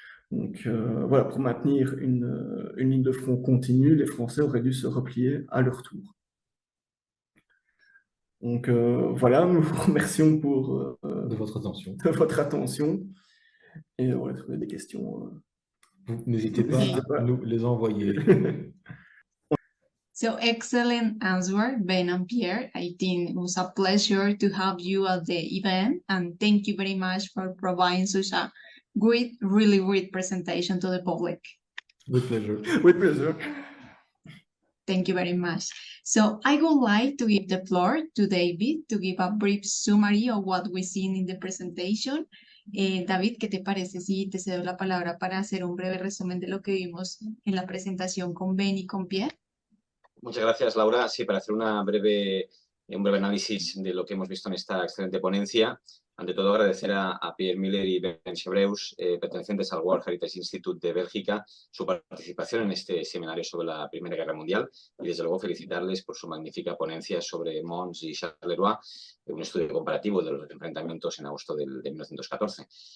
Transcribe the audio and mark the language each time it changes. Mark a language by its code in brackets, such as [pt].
[fr] Donc voilà, pour maintenir une ligne de front continue, les Français auraient dû se replier à leur tour. Donc voilà, nous vous remercions pour de votre attention. Et on va trouver des questions. N'hésitez pas à nous les envoyer. [en] So excellent answer, Ben and Pierre. I think it was a pleasure to have you at the event, and thank you very much for providing such a great, really great presentation to the public. With pleasure. With pleasure. Thank you very much. So I would like to give the floor to David to give a brief summary of what we've seen in the presentation. [es] David, ¿qué te parece si te cedo la palabra para hacer un breve resumen de lo que vimos en la presentación con Ben y con Pierre? Muchas gracias, Laura. Sí, para hacer un breve análisis de lo que hemos visto en esta excelente ponencia. Ante todo, agradecer a Pierre Miller y Vencedores, pertenecientes al World Heritage Institute de Bélgica, su participación en este seminario sobre la Primera Guerra Mundial y, desde luego, felicitarles por su magnífica ponencia sobre Mons y Charleroi, un estudio comparativo de los enfrentamientos en agosto de 1914.